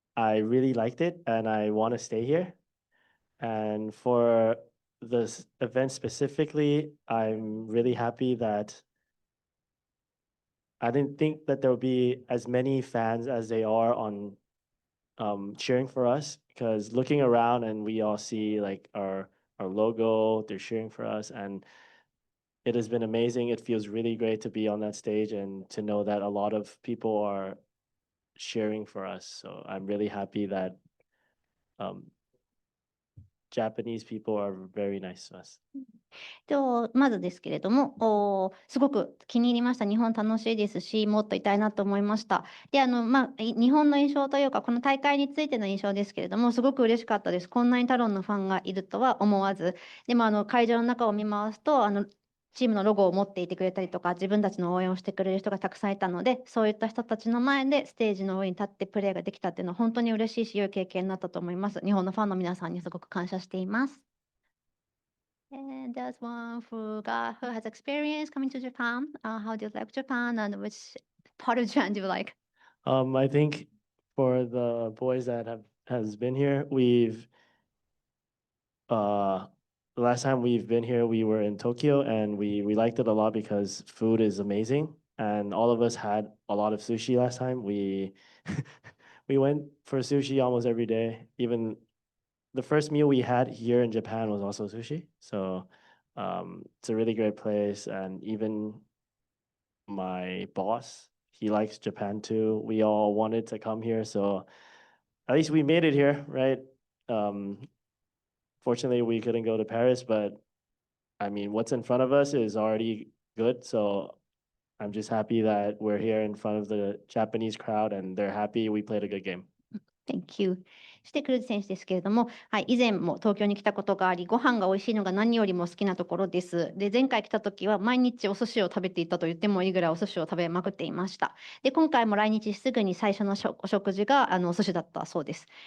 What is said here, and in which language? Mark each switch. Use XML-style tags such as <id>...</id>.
<en>I really liked it and I want to stay here, and for this event specifically I'm really happy that I didn't think that there would be as many fans as they are on cheering for us, because looking around and we all see like our logo, they're cheering for us, and it has been amazing. It feels really great to be on that stage and to know that a lot of people are cheering for us. So I'm really happy that Japanese people are very nice to us.</en> <ja>まずですけれども、すごく気に入りました。日本楽しいですし、もっといたいなと思いました。で、日本の印象というか、この大会についての印象ですけれども、すごく嬉しかったです。こんなにタロンのファンがいるとは思わず。でも、会場の中を見回すと、チームのロゴを持っていてくれたりとか、自分たちの応援をしてくれる人がたくさんいたので、そういった人たちの前でステージの上に立ってプレーができたっていうのは本当に嬉しいし、良い経験になったと思います。日本のファンの皆さんにすごく感謝しています。</ja> <en>And there's one who has experience coming to Japan. How do you like Japan and which part of Japan do you like? I think for the boys that has been here, the last time we've been here, we were in Tokyo and we liked it a lot because food is amazing. And all of us had a lot of sushi last time. We we went for sushi almost every day. Even the first meal we had here in Japan was also sushi. So it's a really great place. And even my boss, he likes Japan too. We all wanted to come here. So at least we made it here, right? Fortunately, we couldn't go to Paris, but I mean, what's in front of us is already good. So I'm just happy that we're here in front of the Japanese crowd and they're happy we played a good game. Thank you.</en> <ja>そしてクルーズ選手ですけれども、はい、以前も東京に来たことがあり、ご飯が美味しいのが何よりも好きなところです。で、前回来た時は毎日お寿司を食べていたと言ってもいいぐらいお寿司を食べまくっていました。で、今回も来日すぐに最初のお食事がお寿司だったそうです。</ja>